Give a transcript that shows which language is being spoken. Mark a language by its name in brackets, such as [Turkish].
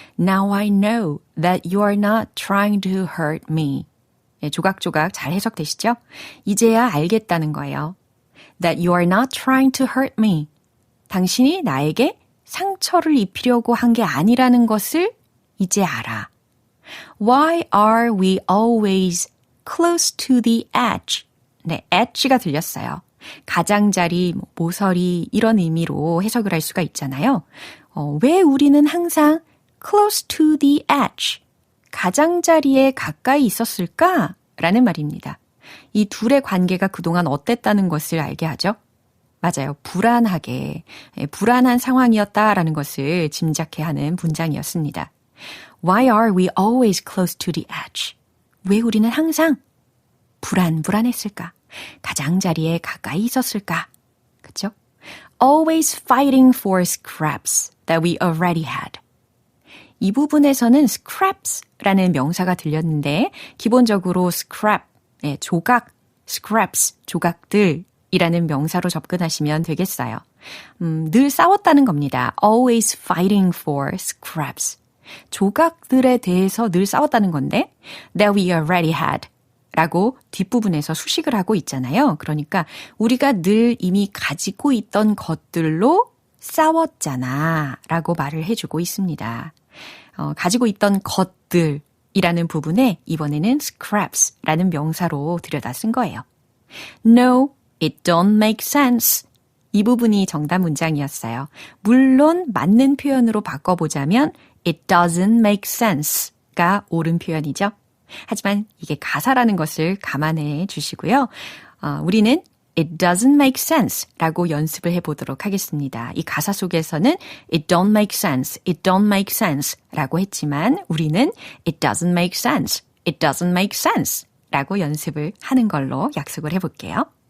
[English] Now I know that you are not trying to hurt me. [Korean] 네, 조각조각 잘 해석되시죠? 이제야 알겠다는 거예요. [English] That you are not trying to hurt me. [Korean] 당신이 나에게 상처를 입히려고 한 게 아니라는 것을 이제 알아. [English] Why are we always close to the edge? [Korean] 네, edge가 들렸어요. 가장자리, 모서리 이런 의미로 해석을 할 수가 있잖아요. 왜 우리는 항상 [English] close to the edge, [Korean] 가장자리에 가까이 있었을까? 라는 말입니다. 이 둘의 관계가 그동안 어땠다는 것을 알게 하죠. 맞아요. 불안한 상황이었다라는 것을 짐작해 하는 문장이었습니다. [English] Why are we always close to the edge? [Korean] 왜 우리는 항상 불안했을까? 가장자리에 가까이 있었을까? 그쵸? [English] Always fighting for scraps that we already had. [Korean] 이 부분에서는 scraps라는 명사가 들렸는데 기본적으로 scrap, 조각, scraps, 조각들 이라는 명사로 접근하시면 되겠어요. 늘 싸웠다는 겁니다. [English] Always fighting for scraps. [Korean] 조각들에 대해서 늘 싸웠다는 건데 [English] that we already had [Korean] 라고 뒷부분에서 수식을 하고 있잖아요. 그러니까 우리가 늘 이미 가지고 있던 것들로 싸웠잖아 라고 말을 해주고 있습니다. 가지고 있던 것들이라는 부분에 이번에는 scraps라는 명사로 들여다 쓴 거예요. [English] No, it don't make sense. [Korean] 이 부분이 정답 문장이었어요. 물론 맞는 표현으로 바꿔보자면 [English] it doesn't make sense [Korean] 가 옳은 표현이죠. 하지만 이게 가사라는 것을 감안해 주시고요. 우리는 [English] it doesn't make sense [Korean] 라고 연습을 해보도록 하겠습니다. 이 가사 속에서는 [English] it don't make sense, [Korean] it don't make sense 라고 했지만 우리는 [English] it doesn't make sense, [Korean] it doesn't make sense 라고 연습을 하는 걸로 약속을 해볼게요.